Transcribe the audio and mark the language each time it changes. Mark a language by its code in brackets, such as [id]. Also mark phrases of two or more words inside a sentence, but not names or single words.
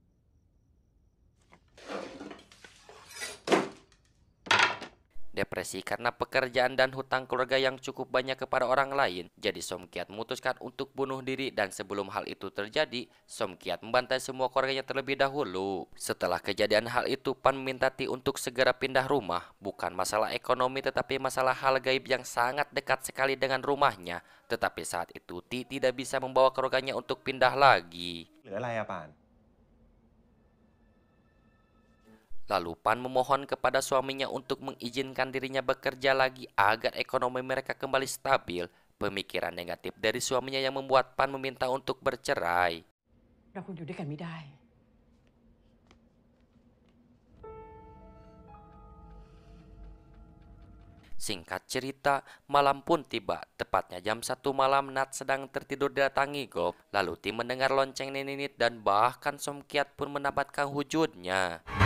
[id] Depresi karena pekerjaan dan hutang keluarga yang cukup banyak kepada orang lain, jadi Somkiat memutuskan untuk bunuh diri, dan sebelum hal itu terjadi, Somkiat membantai semua keluarganya terlebih dahulu. Setelah kejadian hal itu, Pan meminta Ti untuk segera pindah rumah. Bukan masalah ekonomi tetapi masalah hal gaib yang sangat dekat sekali dengan rumahnya. Tetapi saat itu Ti tidak bisa membawa keluarganya untuk pindah lagi. [th] เหลืออะไรอะป่าน [id] Lalu Pan memohon kepada suaminya untuk mengizinkan dirinya bekerja lagi agar ekonomi mereka kembali stabil. Pemikiran negatif dari suaminya yang membuat Pan meminta untuk bercerai. [th] เราคงอยู่ด้วยกันไม่ได้ [id] Singkat cerita, malam pun tiba. Tepatnya jam 1 malam, Nat sedang tertidur didatangi Gop. Lalu Ti mendengar lonceng Neninit dan bahkan Somkiat pun mendapatkan wujudnya.